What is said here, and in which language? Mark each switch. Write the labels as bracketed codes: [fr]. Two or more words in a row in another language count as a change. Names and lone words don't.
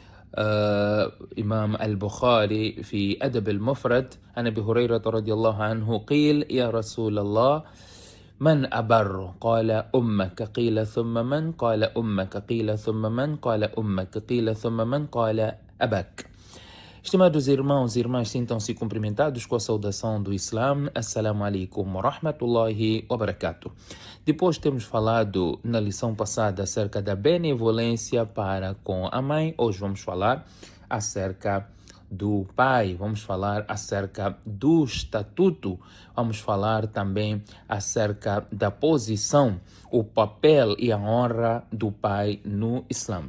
[ar] إمام البخاري في أدب المفرد عن أبي هريرة رضي الله عنه قيل يا رسول الله من أبر قال أمك قيل ثم من قال أمك قيل ثم من قال أمك قيل ثم من قال أباك. [pt] Estimados irmãos e irmãs, sintam-se cumprimentados com a saudação do Islã. [ar] السلام عليكم ورحمة الله وبركاته. [pt] Depois temos falado na lição passada acerca da benevolência para com a mãe. Hoje vamos falar acerca do pai, vamos falar acerca do estatuto, vamos falar também acerca da posição, o papel e a honra do pai no Islã.